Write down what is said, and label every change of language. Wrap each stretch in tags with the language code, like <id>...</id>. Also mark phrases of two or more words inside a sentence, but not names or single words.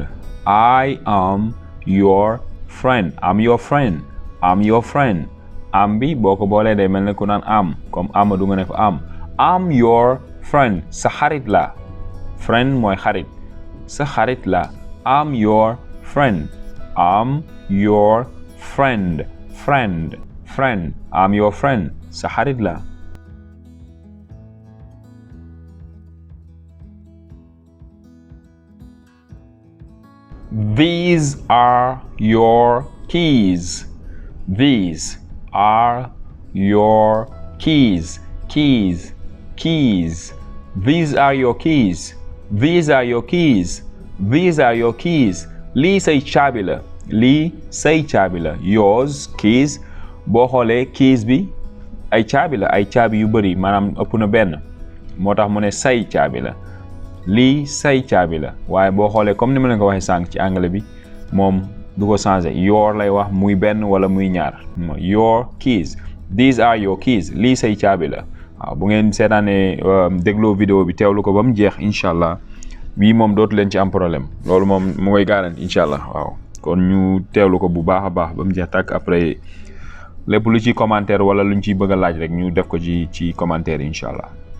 <en>I am your friend. I'm your friend. I'm your friend.</en> <wo>Am bi boo ko boolee day mel ne ku naan am comme Amadou nga ne fa am.</wo> <en>I'm your friend.</en> <wo>Sa xarit la. Friend mooy xarit. Sa xarit la.</wo> <en>I'm your friend. I'm your friend. Friend. I'm your friend.</en> <wo>Sa xarit la.</wo> <en>These are your keys. These are your keys. Keys. These are your keys. These are your keys. These are your keys.</en> <wo>Lii say caabi la. Lii say caabi la.</wo> <en>Yours keys</en> <wo>boo xoolee keys bi ay caabi la. Ay caabi yu bëri maanaam ëpp na benn moo tax mu ne say caabi la. lii say caabi la waaye boo xoolee comme ni ma leen ko waxee sànq ci anglais bi moom du ko changé your lay wax muy benn wala muy ñaar</wo> <en>your keys. These are your keys.</en> <wo>Lii say caabi la. waaw bu ngeen seetaanee dégloo vidéo bi teewlu ko ba mu jeex</wo> <ar>إن شاء الله</ar> <wo>bii moom dootu leen ci am problème loolu moom mu koy garanti</wo> <ar>إن شاء الله</ar> <wo>waaw kon ñu teewlu ko bu baax a baax ba mu jeex tàkk après lépp lu ci commentaire wala luñ ciy bëgg a laaj rek ñu def ko ci commentaire</wo> <ar>إن شاء الله.</ar>